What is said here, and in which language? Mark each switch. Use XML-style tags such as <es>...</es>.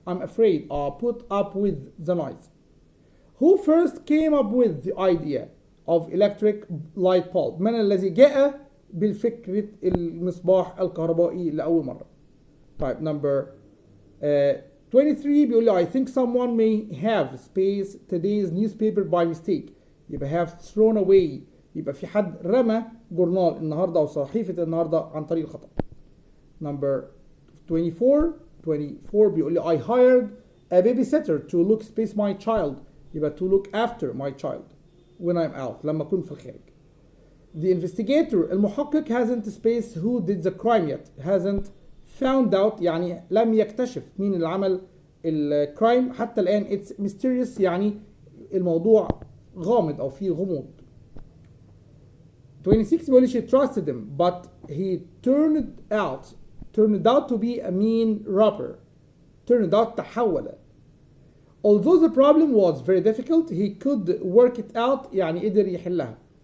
<en>I'm afraid I'll put up with the noise. Who first came up with the idea of electric light bulb?</en> <ar>من الذي جاء بالفكرة المصباح الكهربائي لأول مرة؟ طيب</ar> <en>number 23</en> <ar>بيقول لي</ar> <en>I think someone may have spaced today's newspaper by mistake. يبقى have thrown away.</en> <ar>يبقى في حد رمى جورنال النهارده أو صحيفة النهارده عن طريق الخطأ.</ar> <en>number 24</en> <ar>بيقول لي</ar> <en>I hired a babysitter to look space my child. يبقى to look after my child when I'm out</en> <ar>لما أكون في الخارج.</ar> <en>The investigator المحقق hasn't spaced who did the crime yet. hasn't found out</en> <ar>يعني لم يكتشف مين اللي عمل الكرايم حتى الآن.</ar> <en>it's mysterious</en> <ar>يعني الموضوع غامض أو فيه غموض.</ar> <en>26</en> <ar>بيقول لي</ar> <en>she trusted him but he turned out to be a mean robber. turned out تحول. Although the problem was very difficult he could work it out</en> <ar>يعني قدر يحلها.</ar>